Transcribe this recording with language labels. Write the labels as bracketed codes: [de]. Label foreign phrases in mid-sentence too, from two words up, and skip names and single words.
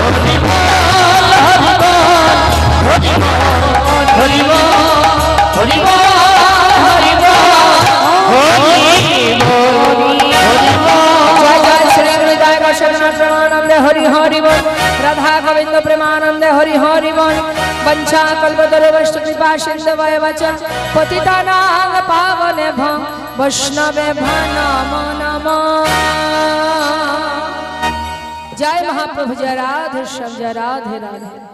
[bn] হরি বল হরি বল হরি বল জয় জয় শ্রী হৃদয় গোস্বামী প্রেমানন্দে হরি হরি বল রাধা গোবিন্দ প্রেমানন্দে হরি হরি বল [sa] वंशा कल्पतरुवश्च कृपा सिन्धवैव च पतितानां पावनेभ्यो वैष्णवे नमो नमो। [hi] जय महाप्रभु, जय राधे श्याम, जय राधे राधे।